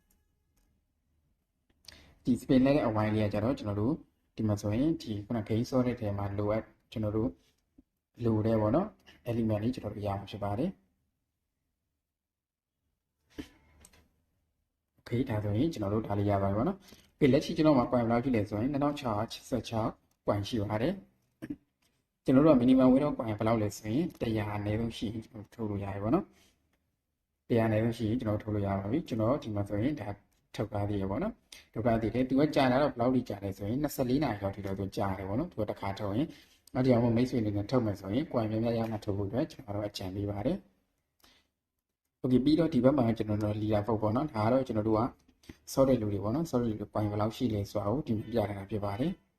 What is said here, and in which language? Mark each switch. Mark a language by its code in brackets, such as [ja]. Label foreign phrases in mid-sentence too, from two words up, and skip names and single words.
[my] ဒီ spin လိုက်တဲ့အဝိုင်းလေးကကျတော့ကျွန်တော်တို့ဒီမှာဆိုရင်ဒီခုန game ဆော့တဲ့ထဲမှာလိုအပ်ကျွန်တော်တို့လိုတဲ့ပေါ့နော် element လေးကျွန်တော်တို့ရမှာဖြစ်ပါတယ် okay ဒါဆိုရင်ကျွန်တော်တို့ဒါလေးရပါပြီ ပေါ့နော်ပြီးလက်ရှိကျွန်တော်မှာ point ဘယ်လောက်ဖြစ်လဲဆိုရင်2666 point ရှိပါတယ်ကျွန်တော်တို့က [en] minimum weight of point [my] ဘယ်လောက်လဲဆိုရင်100အနည်းဆုံးရှိရင်ကျွန်တော်ထုတ် လို့ရတယ်ပေါ့နော်100အနည်းဆုံးရှိရင်ကျွန်တော်ထုတ်လို့ရပါပြီကျွန်တော်ဒီမှာဆိုရင်ဒါထုတ်ထားသေးရပေါ့နော်ထုတ်ထားသေးတယ်သူကကြာလာတော့ဘယ်လောက်ထိကြာလဲဆိုရင်24နာရီလောက်ထိတော့သူကြာတယ်ပေါ့နော်သူကတစ်ခါထုတ်ရင်နောက်တစ်ယောက်မိတ်ဆွေအနေနဲ့ထုတ်မယ်ဆိုရင် point များများရမှထုတ်ဖို့အတွက်ကျွန်တော်တို့အကြံပေးပါတယ် okay ပြီးတော့ဒီဘက်မှာကျွန်တော်တို့ [en] leader vote [my] ပေါ့နော်ဒါကတော့ကျွန်တော်တို့က ဆော့တဲ့လူတွေပေါ့နော်ဆော့တဲ့လူတွေ point ဘယ်လောက်ရှိလဲဆိုတာကိုဒီပြထားတာဖြစ်ပါတယ်